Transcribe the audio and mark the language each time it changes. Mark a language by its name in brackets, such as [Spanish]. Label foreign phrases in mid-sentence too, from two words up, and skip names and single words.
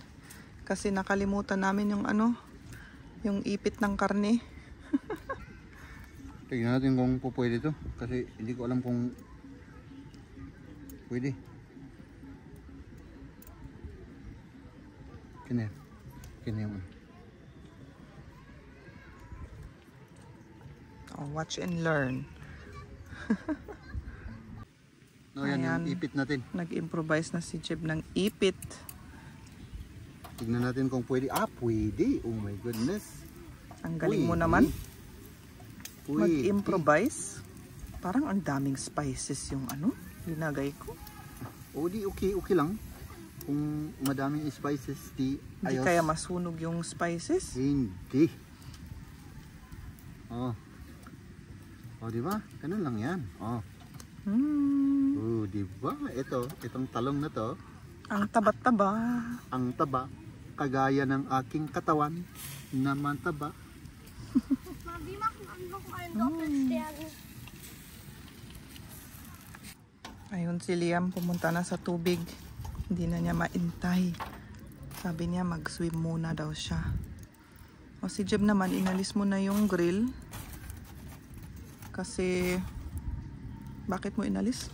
[Filipino] Kasi nakalimutan namin yung yung ipit ng karne. Tignan natin kung pwede to. Kasi hindi ko alam kung pwede. Kanya yung [English] Watch and learn. [Filipino] no, yan Ayan. yung ipit natin. Nag-improvise na si Jeb ng ipit. Tignan natin kung pwede. Pwede. [English] Oh my goodness. [Filipino] Ang galing mo naman. Mag-improvise. Parang ang daming spices yung linagay ko. Okay lang. Kung madaming spices, Hindi kaya masunog yung spices? Hindi. Diba? Ganun lang yan. Diba? Itong talong na to. Ang taba-taba. Ang taba. Kagaya ng aking katawan na mataba. [German] Mama, wie machen wir noch einen Doppelstern? [Filipino] Ayun si Liam, pumunta na sa tubig. Hindi na niya maintay. Sabi niya mag-swim muna daw siya. Si Jeb naman, inalis mo na yung grill. Kasi, bakit mo inalis?